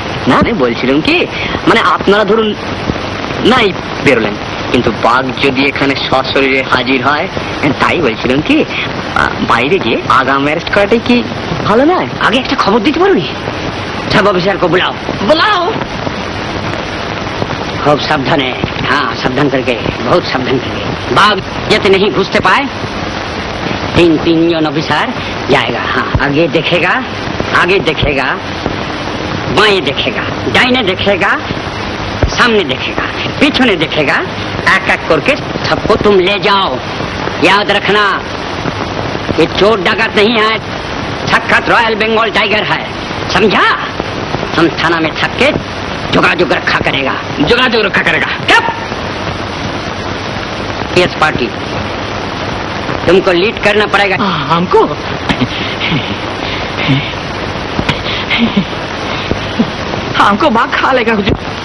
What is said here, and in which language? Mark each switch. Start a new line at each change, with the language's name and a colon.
Bangla: না বলছিলাম কি, মানে আপনারা ধরুন নাই বেরোলেন, কিন্তু বাঘ যদি এখানে সশরীরে হাজির হয়, তাই বলছিলাম কি বাইরে গিয়ে আগাম অ্যারেস্ট করাটাই কি ভালো নয়? আগে একটা খবর দিতে পারবি? সাব অফিসারকে বুলাও।
Hindi: खूब सावधान है। हाँ, सावधान करके, बहुत सावधान करके। बाघ जैसे नहीं घुसते पाए। 3 जन ऑफिसर जाएगा। हाँ, आगे देखेगा, आगे देखेगा, बाएं देखेगा, दाहिने देखेगा, सामने देखेगा, पीछे देखेगा। एक एक करके सबको तुम ले जाओ। याद रखना, ये चोर डाकत नहीं है, सख्त रॉयल बंगाल टाइगर है, समझा? हम थाना में थक के जोगाजोग रखा करेगा, जोगाजोग रखा करेगा। कब? यस पार्टी, तुमको लीड करना पड़ेगा। हमको हमको बाघ खा लेगा हुजूर।